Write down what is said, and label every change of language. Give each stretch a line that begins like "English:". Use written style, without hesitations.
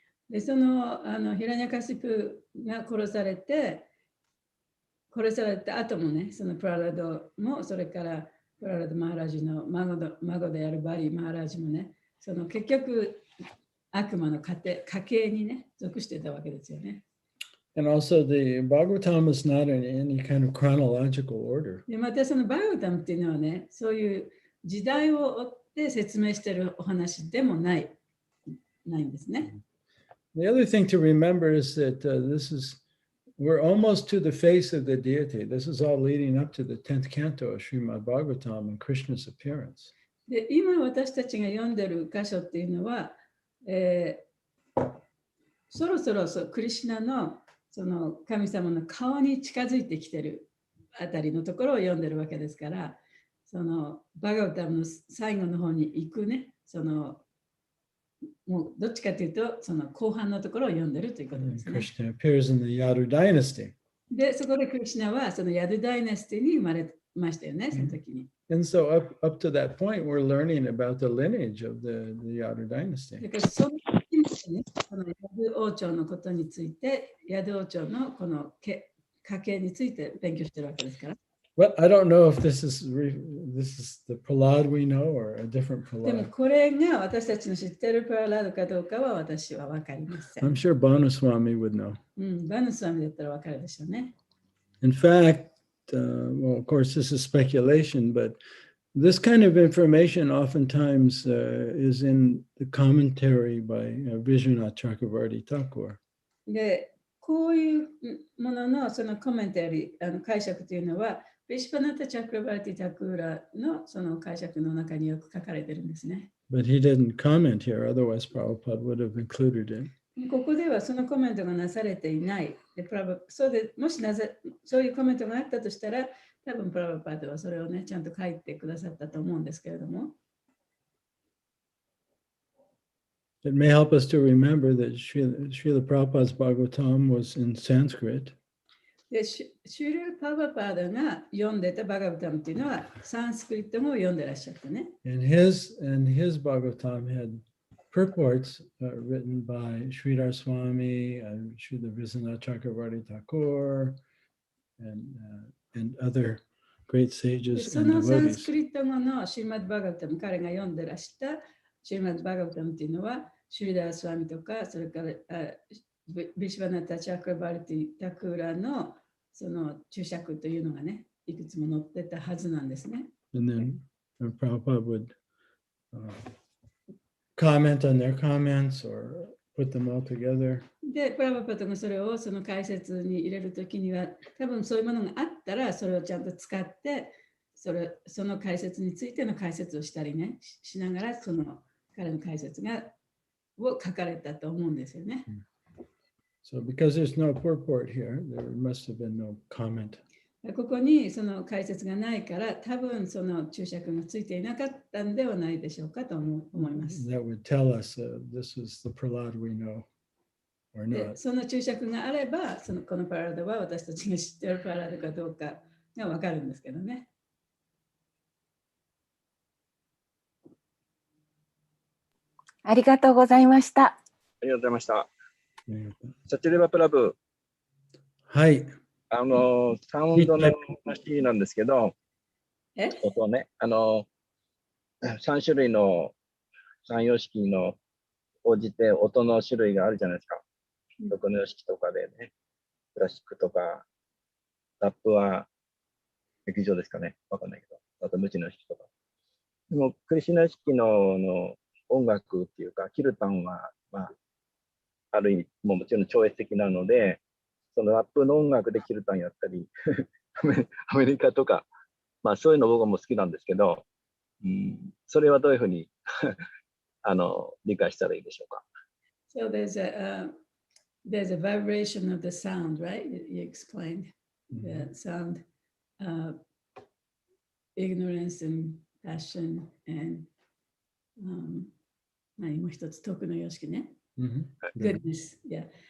Japanese: で、そのヒラニャカシプが殺された後もね、そのプララドも、それからプララド・マハラジの孫であるバリ・マハラジもね、その結局悪魔の家系にね、属してたわけですよね。
English: And also the Bhagavatam is not in any kind of chronological order.
Japanese: で、またそのバガバタムっていうのはね、そういう時代を追って説明しているお話でもないんですね。
English: The other thing to remember is that we're almost to the face of the deity. This is all leading up to the 10th canto of Srimad Bhagavatam and Krishna's appearance.
Japanese: で、今私たちが読んでる箇所っていうのは、そろそろクリシュナのその神様の顔に近づいてきてるあたりのところを読んでるわけですから、そのバガバタムの最後の方に行くね、もうどっちかというと、その後半のところを読んでるということですね。
English: Krishna appears in the Yadu dynasty.
Japanese: で、そこでクリシュナはそのヤドゥダイナスティに生まれましたよね、その時に。
English: And so up to that point, we're learning about the lineage of the Yadu dynasty.
Japanese: だからその時にね、このヤドゥ王朝のことについて、ヤドゥ王朝のこの家系について勉強してるわけですから。
English: Well, I don't know if this is the Prahlad we know or a different
Japanese: でも
English: Prahlad.
Japanese: これが私たちの知っているプララードかどうかは私は分かりません。
English: I'm sure Banuswami would know.
Japanese: バヌスワミだったら分かるでしょうね。
English: In fact, well, of course, this is speculation, but this kind of information oftentimes is in the commentary by Vishwanath Chakravarti Thakur.
Japanese: で、こういうもののそのコメンタリー、解釈というのは、ビシュパナタ・チャクラバーティ・タクーラのその解釈の中によく書かれているんですね。
English: But he didn't comment here, otherwise Prabhupada would have included it.
Japanese: ここではそのコメントがなされていない。でもしそういうコメントがあったとしたら、多分プラバパードはそれをね、ちゃんと書いてくださったと思うんですけれども。
English: It may help us to remember that Srila Prabhupada's Bhagavatam was in Sanskrit.
Japanese: でシュール・パバパードが読んでたバガバタムっていうのはサンスクリット語を読んでらっしゃったね。
English: And his Bhagavatam had purports written by Sridhar Swami, Srila Visvanath Chakravarti Thakur, and other great
Japanese: で
English: sages
Japanese: そ
English: and
Japanese: のサンスク
English: devotees.
Japanese: リット語のシーマッド・バガバタム、彼が読んでらしたシーマッド・バガバタムっていうのは、シュリダー・スワミとか、それからビシュバナタ・チャクラバルティ・タクーラのその注釈というのがね、いくつも載ってたはずなんですね。
English: And then Prabhupada would comment on their comments or put them all together.
Japanese: で、プラバパトがそれをその解説に入れるときには、多分そういうものがあったら、それをちゃんと使って、その解説についての解説をしたりね、しながら、その彼の解説を書かれたと思うんですよね。
English: So because there's no purport here, there must have been no comment.
Japanese: ここにその解説がないから、多分その注釈がついていなかったんではないでしょうかと思います。
English: That would tell us this is the Prahlad we know or
Japanese: で
English: not.
Japanese: その注釈があれば、このパラダは私たちが知っているパラダかどうかがわかるんですけどね。ありがとうございました。ありがとうございました。サチュレバプラブ、はい。サウンドの話なんですけど、音ね、3種類の3様式の応じて音の種類があるじゃないですか。 6の様式とかでね、クラシックとか、ラップは劇場ですかね、わかんないけど、あと無知の様式とか。でも、クリシュナ式の音楽っていうか、キルタンは、まあ、ある意味、もちろん超越的なので、そのラップの音楽でキルタンやったり、アメリカとか、まあそういうの僕も好きなんですけど、それはどういうふうに理解したらいいでしょうか。
English: So there's a vibration of the sound, right? You explained the sound, ignorance and passion and
Japanese: 何もう一つ徳の様式ね。
English: Goodness, yeah.